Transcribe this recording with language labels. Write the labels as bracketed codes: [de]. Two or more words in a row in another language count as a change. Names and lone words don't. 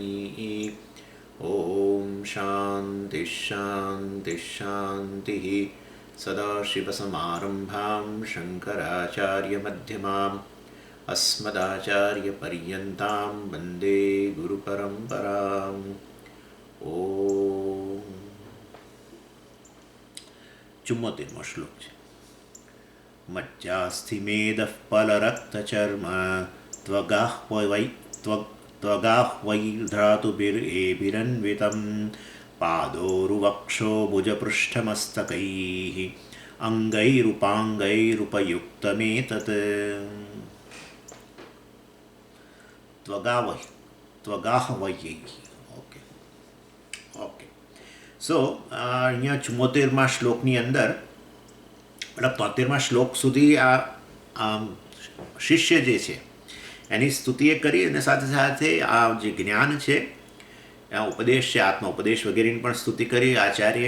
[sa] ॐ शान्तिः शान्तिः शान्तिः। सदाशिवसमारम्भां शङ्कराचार्यमध्यमाम् अस्मदाचार्यपर्यन्तां वन्दे गुरुपरम्पराम्। [gu] ॐ 74મો શ્લોક છે. [sa] મજ્જાસ્થિમેદઃ ફલરક્તચર્મ ત્વગાહ્વૈર્ધ્રાતુભિરેभिरन्वितं पादोरुवक्षो भुजपृष्ठमस्तकैः अङ्गैरुपाङ्गैरुपयुक्तमेतत्. ત્વગાહ્વૈ. [en] okay okay. [gu] સો અહીંયા 74મા શ્લોકની અંદર મતલબ 73મા શ્લોક સુધી આ શિષ્ય જે છે એની સ્તુતિએ કરી અને સાથે સાથે આ જે જ્ઞાન છે આ ઉપદેશ છે આત્મા ઉપદેશ વગેરેની પણ સ્તુતિ કરી આચાર્યે.